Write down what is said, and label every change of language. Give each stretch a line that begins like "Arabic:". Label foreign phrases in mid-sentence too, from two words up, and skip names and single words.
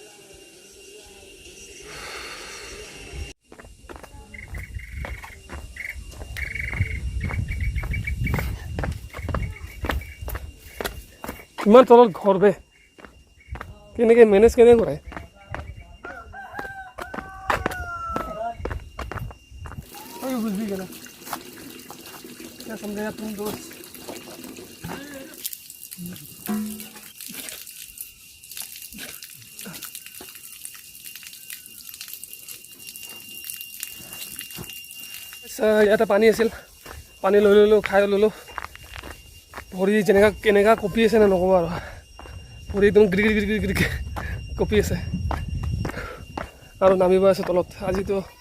Assamese: ইমান তলত ঘৰ বে কেনেকৈ মেনেজ কেনেকৈ কৰে
Hindi: बुझी गया क्या समझेगा तुम दोस्त
Assamese: ইয়াতে পানী আছিল পানী লৈ ল'লোঁ খাই ল'লোঁ ভৰি কেনেকুৱা কঁপি আছে নে নক'ব আৰু ভৰি একদম গিৰি গিৰি গিৰি গিৰি কঁপি আছে আৰু নামিব আছে তলত আজিতো